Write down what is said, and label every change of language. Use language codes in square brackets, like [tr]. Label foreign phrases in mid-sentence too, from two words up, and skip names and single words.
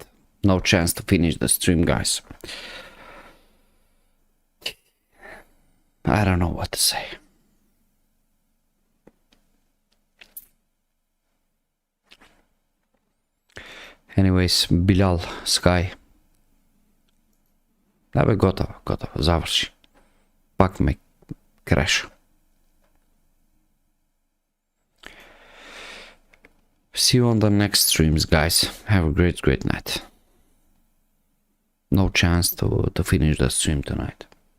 [en] No chance to finish the stream, guys. I don't know what to say. Anyways, Bilal, Sky. [bg] Абе, готово, завърши. Пак ме crash. [en] See you on the next streams, guys. Have a great night. No chance to finish the stream tonight.